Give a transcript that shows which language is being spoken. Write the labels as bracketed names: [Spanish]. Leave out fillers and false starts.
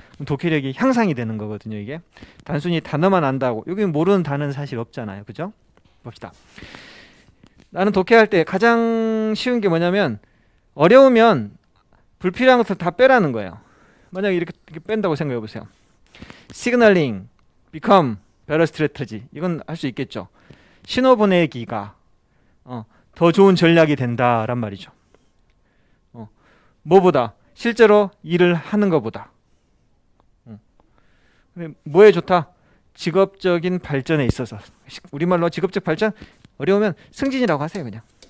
[Korean] 그럼 독해력이 향상이 되는 거거든요. 이게 단순히 단어만 안다고 여기 모르는 단어는 사실 없잖아요. 그죠? 봅시다. 나는 독해할 때 가장 쉬운 게 뭐냐면 어려우면 불필요한 것을 다 빼라는 거예요. 만약에 이렇게 뺀다고 생각해 보세요. [English] Signaling become better strategy. [Korean] 이건 할 수 있겠죠. 신호 보내기가 더 좋은 전략이 된다란 말이죠. 뭐보다 실제로 일을 하는 것보다. 뭐에 좋다? 직업적인 발전에 있어서. 우리말로 직업적 발전 어려우면 승진이라고 하세요 그냥.